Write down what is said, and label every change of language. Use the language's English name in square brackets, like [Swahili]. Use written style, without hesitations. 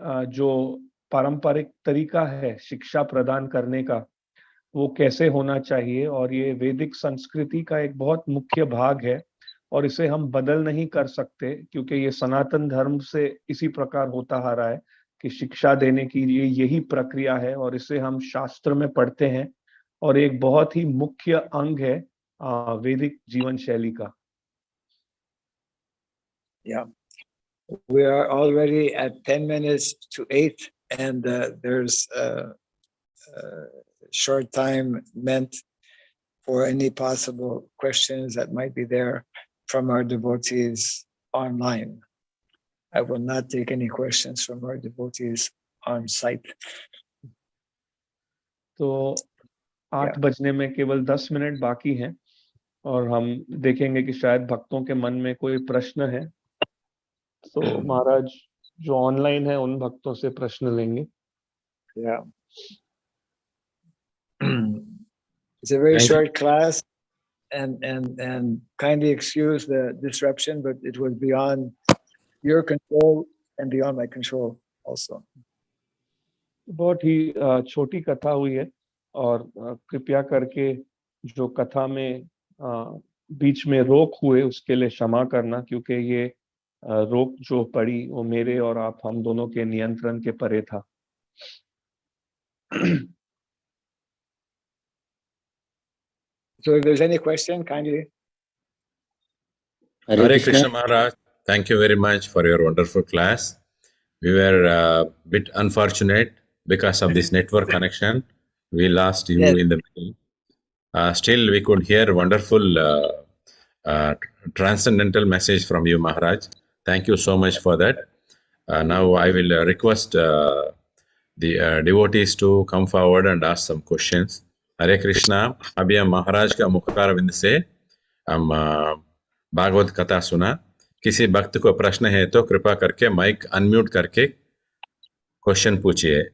[Hindi] जो पारंपरिक तरीका है शिक्षा प्रदान करने का वो कैसे होना चाहिए, और ये वैदिक संस्कृति का एक बहुत मुख्य भाग है और इसे हम बदल नहीं कर सकते क्योंकि ये सनातन धर्म से इसी प्रकार होता आ रहा है कि शिक्षा देने की यही प्रक्रिया है और इसे हम शास्त्र में पढ़ते हैं और एक बहुत ही मुख्य अंग है वैदिक जीवन शैली का. [English] Yeah, we are already at 10 minutes to 8 and there's a short time meant for any possible questions that might be there from our devotees online. I will not take any questions from our devotees on site. [Hindi] तो 8 बजने में केवल 10 minute बाकी हैं और हम देखेंगे कि शायद भक्तों के मन में कोई प्रश्न है. तो महाराज जो ऑनलाइन है उन भक्तों से प्रश्न लेंगे. [English] Yeah. It's a very short class and kindly excuse the disruption, but it was beyond your control and beyond my control also. [Hindi] बहुत ही छोटी कथा हुई है और कृपया करके जो कथा में बीच में रोक हुए उसके लिए क्षमा करना क्योंकि ये रोक जो पड़ी वो मेरे और आप हम दोनों के नियंत्रण के परे था. [English] So if there's any question, kindly. Hare Krishna Maharaj, thank you very much for your wonderful class. We were a bit unfortunate because of this network connection. We lost you in the middle. Still, we could hear wonderful transcendental message from you, Maharaj. Thank you so much for that. Now I will request the devotees to come forward and ask some questions. [Hindi] हरे कृष्णा. अभी हम महाराज का मुखारविंद से हम भागवत कथा सुना. किसी भक्त को प्रश्न है तो कृपा करके माइक अनम्यूट करके क्वेश्चन पूछिए.